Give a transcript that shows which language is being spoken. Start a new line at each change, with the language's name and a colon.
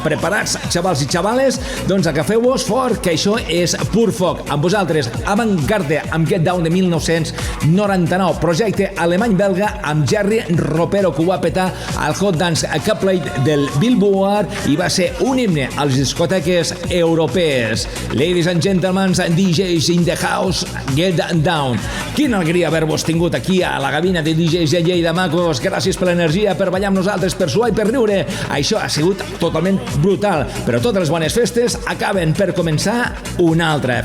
Catalan: Preparats, xavals i xavales? Doncs agafeu-vos fort, que això és pur foc. Amb vosaltres, Avant-Garde amb Get Down de 1999, projecte alemany-belga amb Jerry Ropero, que ho va petar al Hot Dance Couplet del Billboard i va ser un himne a les discoteques europees.
English: Ladies and gentlemen, DJs in the house, Get Down.
Catalan: Quina alegria haver-vos tingut aquí a la cabina de DJs de Lleida, macos. Gràcies per l'energia, per ballar amb nosaltres, per suar i per riure. Això ha sigut totalment brutal, però totes les bones festes acaben per començar una altra.